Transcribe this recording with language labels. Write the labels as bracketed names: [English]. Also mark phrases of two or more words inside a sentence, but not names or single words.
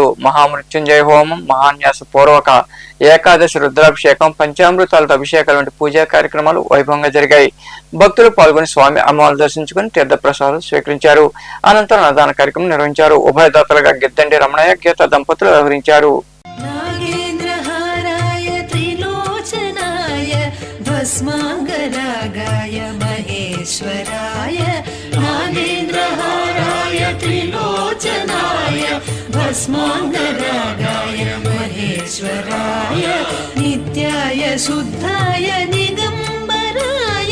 [Telugu] మహామృత్యుంజయ హోమం, మహాన్యాస పూర్వక ఏకాదశి రుద్రాభిషేకం, పంచామృతాలతో అభిషేకాలు వంటి పూజా కార్యక్రమాలు వైభవంగా జరిగాయి. భక్తులు పాల్గొని స్వామి అమ్మవారిని దర్శించుకుని తీర్థప్రసాదాలు స్వీకరించారు. అనంతరం అన్నదాన కార్యక్రమం నిర్వహించారు. ఉభయదాతలుగా గిద్దండి రమణయ్య, గీత దంపతులు వ్యవహరించారు. [Sanskrit] भस्मांगरागाय महेश्वराय नागेन्द्रहाराय त्रिलोचनाय भस्मांगरागाय महेश्वराय नित्याय शुद्धाय निगंबराय